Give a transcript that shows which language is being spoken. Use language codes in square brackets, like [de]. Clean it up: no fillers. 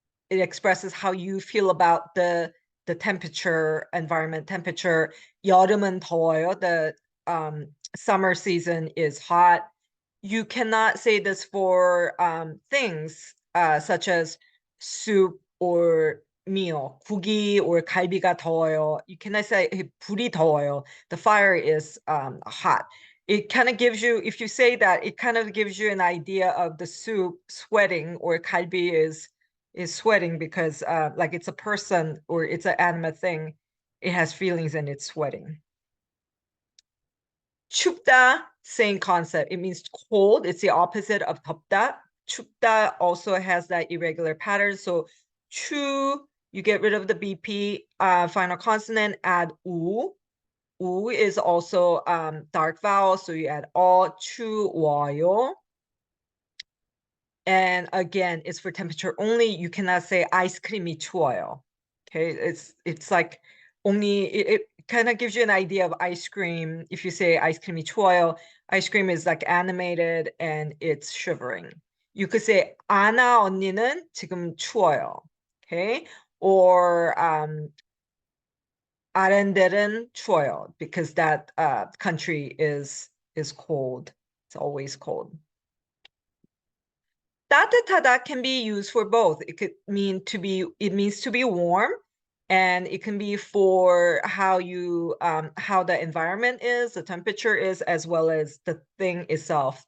[en] It expresses how you feel about the temperature, environment temperature. [ko] 여름은 더워요. [en] The summer season is hot. You cannot say this for things such as soup or meal. [ko] 국이 or 갈비가 더워요. [en] You cannot say [ko] 불이 더워요. [en] The fire is hot. It kind of gives you, if you say that, it kind of gives you an idea of the soup sweating, or 갈비 is sweating because like it's a person or it's an animate thing. It has feelings and it's sweating. 춥다, same concept. It means cold. It's the opposite of 덥다. 춥다 also has that irregular pattern. So 추, you get rid of the BP final consonant, add 우. 우 is also dark vowel, so you add all. [ko] 추워요. [en] And again, it's for temperature only. You cannot say [ko] 아이스크림이 추워요. [en] Okay, it's like only it kind of gives you an idea of ice cream. If you say [ko] 아이스크림이 추워요, [en] ice cream is like animated and it's shivering. You could say [ko] 아나 언니는 지금 추워요. [en] Okay, or [ko] 아렌델은 추워요 [en] because that country is cold. It's always cold. 따뜻하다 can be used for both. It means to be warm, and it can be for how the environment is, the temperature is, as well as the thing itself.